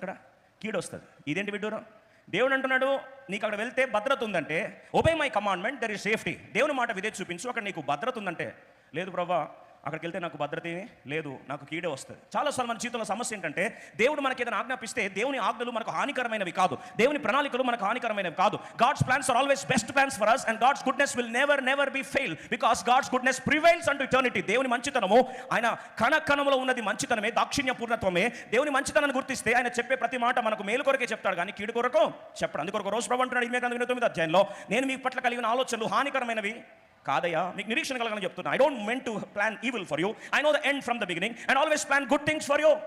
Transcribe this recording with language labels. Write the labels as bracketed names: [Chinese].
[Telugu] అక్కడ కీడు వస్తుంది. ఇదేంటి విడ్డూరం? దేవుడు అంటున్నాడు, నీకు అక్కడ వెళ్తే భద్రత ఉందంటే [English] Obey my commandment, there is safety. [Telugu] దేవుని మాట విధేయత చూపించు, అక్కడ నీకు భద్రత ఉందంటే లేదు ప్రభా, అక్కడికి వెళ్తే నాకు భద్రత లేదు, నాకు కీడే వస్తుంది. చాలాసార్లు మన జీవితంలో సమస్య ఏంటంటే దేవుడు మనకి ఏదైనా ఆజ్ఞాపిస్తే దేవుని ఆజ్ఞలు మనకు హానికరమైనవి కాదు, దేవుని ప్రణాళికలు మనకు హానికరమైనవి కాదు. [English] God's plans are always best plans for us, and God's goodness will never be fail, because God's goodness prevails unto eternity. [Telugu] దేవుని మంచితనము, ఆయన కణకణములో ఉన్నది మంచితనమే, దాక్షిణ్య పూర్ణత్వమే. దేవుని మంచితనాన్ని గుర్తిస్తే ఆయన చెప్పే ప్రతి మాట మనకు మేలు కొరకే చెప్తాడు, కానీ కీడు కొరకు చెప్పడు. అందుకొరకు రోజు ప్రభు అంటున్నాడు 29వ అధ్యాయంలో, నేను మీ పట్ల కలిగిన ఆలోచనలు హానికరమైనవి కాదయ్యా, మీకు నిరీక్షణ కలగని చెప్తున్నా. [English] I don't meant to plan evil for you, I know the end from the beginning and always plan good things for you.